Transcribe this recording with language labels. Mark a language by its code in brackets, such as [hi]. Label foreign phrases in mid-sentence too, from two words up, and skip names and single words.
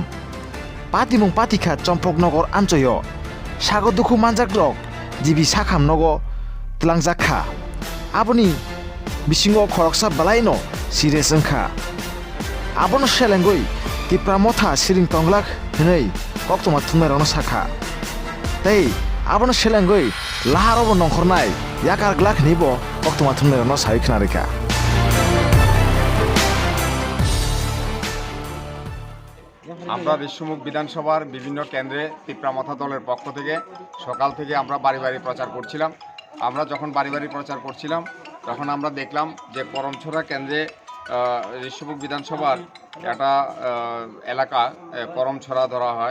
[trp] patimung patikha chompoknogor anchoyo sago dukhu manjakrok jibi sakhamnogo tlangjakha aboni bisingo khoroksa balaino serious wngkha abono selengoi Tipra motha siring tonglak hinui koktoma thungnairokno sakha tei abono selengoi laharobo nongkhornai yakar glak nibo koktoma thungnairokno sai khnareikha [bn] আমরা ঋষমুখ বিধানসভার বিভিন্ন কেন্দ্রে তিপ্রা মথা দলের পক্ষ থেকে সকাল থেকে আমরা বাড়ি বাড়ি প্রচার করছিলাম। আমরা যখন বাড়ি বাড়ি প্রচার করছিলাম তখন আমরা দেখলাম যে করমছড়া কেন্দ্রে ঋষমুখ বিধানসভার একটা এলাকা করমছড়া ধরা হয়।